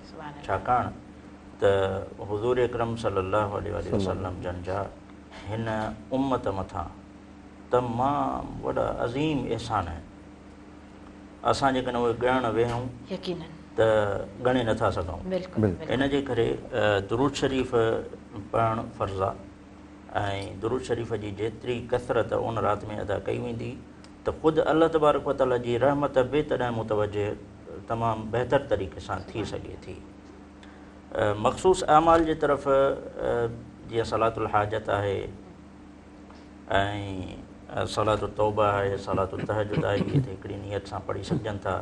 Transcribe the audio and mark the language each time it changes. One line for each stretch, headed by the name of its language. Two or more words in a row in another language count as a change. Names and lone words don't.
Sindhi: छाकाणि त हुज़ूर अकरम
Arabic: صلى الله عليه وسلم
Sindhi: जन जा हिन उम्मत मथां तमामु वॾा अज़ीम अहसान आहिनि। असां जेकॾहिं उहे ॻणणु वेहूं यकीनन त ॻणे नथा सघूं। बिल्कुलु इन जे करे दुरूद शरीफ़ पढ़णु फ़र्ज़ु आहे, ऐं दुरूद शरीफ़ जी जेतिरी कसरत उन राति में अदा कई वेंदी त ख़ुदि अल्लाह
Arabic: تبارك وتعالى
Sindhi: जी रहमत बि तॾहिं मुतवजह तमामु बहितर तरीक़े सां थी सघे थी। मख़सूस अमाल जे तरफ़ जीअं सलातुल हाजत आहे, ऐं सलातुल तौबा आहे, सलातुल तहजुद आहे, इहे त हिकिड़ी नियत सां पढ़ी सघजनि था।